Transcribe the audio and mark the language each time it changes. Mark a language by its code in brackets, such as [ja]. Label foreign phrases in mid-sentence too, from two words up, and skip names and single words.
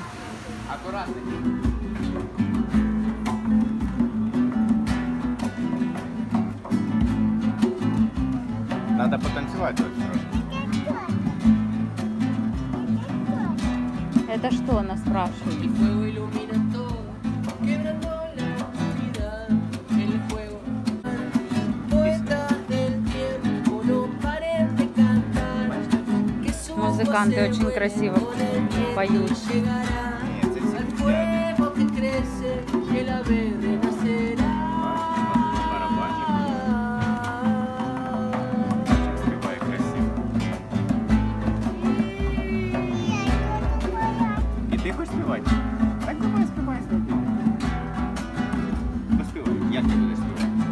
[ru] Аккуратно. Надо потанцевать очень хорошо. Это что она спрашивает? [es] El fuego ilumina todo, quebrando la oscuridad. El fuego. Poetas del tiempo no paren de cantar. Que su [ru] Музыканты [es] voz [ru] очень красиво [es] con el tiempo [ru] поют. [es] llegará. [ru] Нет, это [es] Al [ru] не [es] fuego que crece, el ave renacerá. [uk] Спевай красиво. І ти хочеш співати? Так давай співай собі. Поспівай. Як ти будеш співати?